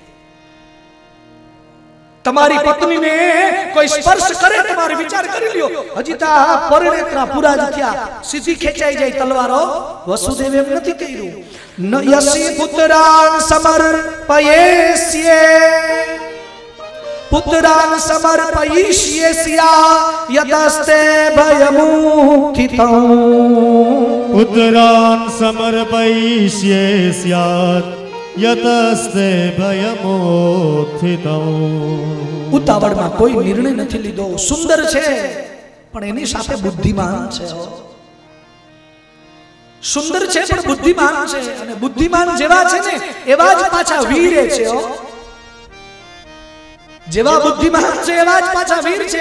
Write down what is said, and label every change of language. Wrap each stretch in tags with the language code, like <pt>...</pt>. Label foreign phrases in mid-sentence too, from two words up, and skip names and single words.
<gu>તમારી પત્નીને કોઈ સ્પર્શ કરે, તમારે વિચાર કરી લ્યો, હજી તા પરણેતરા પૂરા જ થયા, સીધી ખેંચાઈ જાય તલવારો. વસુદેવ એમ નથી કર્યું.</gu> <sa>ન યસી પુત્રાન સમર્પયેસ્યે પુત્રાન સમર્પયિષ્યેસ્યા યતસ્તે ભયમુત્થિતં. पुत्रान् समर्पयिष्ये स्यात् यतस्ते भयमोत्थितौ।</sa> <gu>ઉતાવળમાં કોઈ નિર્ણય નથી લીધો. સુંદર છે પણ એની સાથે બુદ્ધિમાન છે. સુંદર છે પણ બુદ્ધિમાન છે, અને બુદ્ધિમાન જેવા છે ને એવા જ પાછા વીર છે. જેવા બુદ્ધિમાન છે એવા જ પાછા વીર છે.</gu>